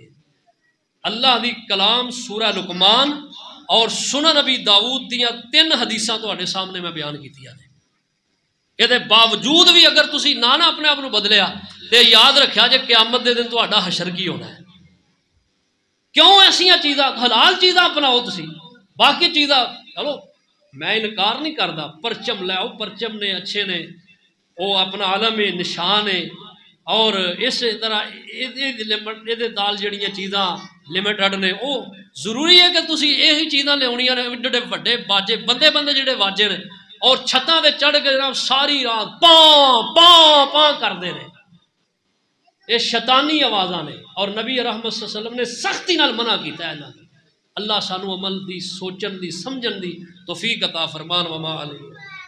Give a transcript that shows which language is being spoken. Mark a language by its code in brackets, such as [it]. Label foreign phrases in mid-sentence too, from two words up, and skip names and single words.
[pa] اللہ دی کلام سورہ لقمان اور سنن نبی داؤد دیاں 3 حدیثاں تہاڈے سامنے میں بیان کیتیاں نے. یہ باوجود بھی اگر تسی نہ اپنے آپ بدلیا تے یاد رکھیا جے قیامت دے دن تہاڈا حشر کی ہونا ہے. کیوں ایسا چیزاں حلال چیزاں اپناؤ تسی باقی چیزاں چلو میں انکار نہیں کرتا پرچم لے آؤ پرچم نے اچھے نے وہ اپنا عالم نشان ہے اور اس طرح یہ دال جڑیاں چیزاں لمیٹڈ نے وہ ضروری ہے کہ تسی یہی چیزاں لیا نے ایڈے وڈے باجے بندے بندے جڑے واجے نے اور چھتاں تے چڑھ کے جناب ساری رات پاں پاں پاں کرتے ہیں. یہ شیطانی آوازاں نے اور نبی رحمت [ar] صلی اللہ علیہ وسلم [pa] نے سختی نال منع کیتا ہے. اللہ سانو عمل دی سوچن دی سمجھن دی توفیق عطا فرمان. [ar] وما علیہ